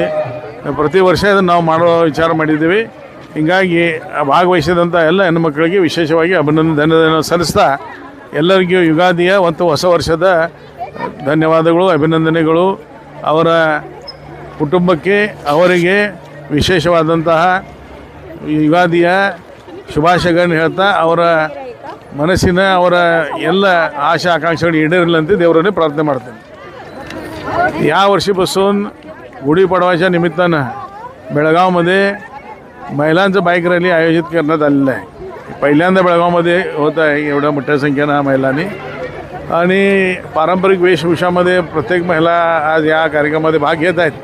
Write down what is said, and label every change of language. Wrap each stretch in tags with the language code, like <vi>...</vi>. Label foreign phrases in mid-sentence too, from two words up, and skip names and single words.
<kn>ಪ್ರತಿ ವರ್ಷ ಇದನ್ನು ನಾವು ಮಾಡೋ ವಿಚಾರ ಮಾಡಿದ್ದೀವಿ. ಹೀಗಾಗಿ ಭಾಗವಹಿಸಿದಂಥ ಎಲ್ಲ ಹೆಣ್ಣುಮಕ್ಕಳಿಗೆ ವಿಶೇಷವಾಗಿ ಧನ್ಯವಾದ ಸಲ್ಲಿಸ್ತಾ ಎಲ್ಲರಿಗೂ ಯುಗಾದಿಯ ಮತ್ತು ಹೊಸ ವರ್ಷದ ಧನ್ಯವಾದಗಳು, ಅಭಿನಂದನೆಗಳು. ಅವರ ಕುಟುಂಬಕ್ಕೆ ಅವರಿಗೆ ವಿಶೇಷವಾದಂತಹ ಯುಗಾದಿಯ ಶುಭಾಶಯಗಳನ್ನು ಹೇಳ್ತಾ ಅವರ ಮನಸ್ಸಿನ ಅವರ ಎಲ್ಲ ಆಶಾ ಆಕಾಂक्षेಗಳು ಈಡೇರಲಿ ದೇವರನೆ ಪ್ರಾರ್ಥನೆ ಮಾಡ್ತೇನೆ.</kn> <mr>या वर्षीपासून गुढीपाडवाच्या निमित्तानं बेळगावमध्ये महिलांचं बाईक रॅली आयोजित करण्यात आलेलं आहे. पहिल्यांदा बेळगावमध्ये होत आहे एवढ्या मोठ्या संख्येनं महिलांनी. आणि पारंपरिक वेशभूषामध्ये प्रत्येक महिला आज या कार्यक्रमामध्ये भाग घेत आहेत.</mr>